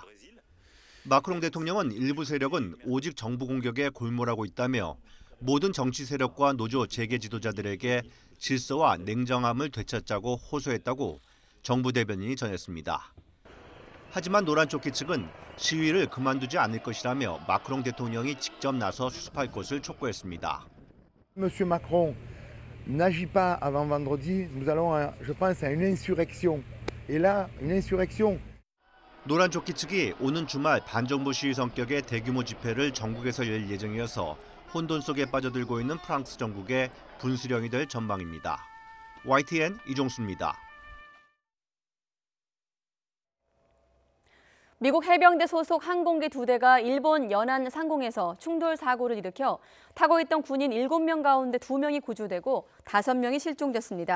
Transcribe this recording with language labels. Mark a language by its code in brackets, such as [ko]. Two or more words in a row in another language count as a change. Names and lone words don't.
[ko] 마크롱 대통령은 일부 세력은 오직 정부 공격에 골몰하고 있다며 모든 정치 세력과 노조 재계 지도자들에게 질서와 냉정함을 되찾자고 호소했다고 정부 대변인이 전했습니다. 하지만 노란조끼 측은 시위를 그만두지 않을 것이라며 마크롱 대통령이 직접 나서 수습할 것을 촉구했습니다. [fr] Monsieur Macron n'agit pas avant vendredi, nous allons, je pense, à une insurrection. Et là, une insurrection. [ko] 노란조끼 측이 오는 주말 반정부 시위 성격의 대규모 집회를 전국에서 열 예정이어서 혼돈 속에 빠져들고 있는 프랑스 전국의 분수령이 될 전망입니다. YTN 이종수입니다. 미국 해병대 소속 항공기 2대가 일본 연안 상공에서 충돌 사고를 일으켜 타고 있던 군인 7명 가운데 2명이 구조되고 5명이 실종됐습니다.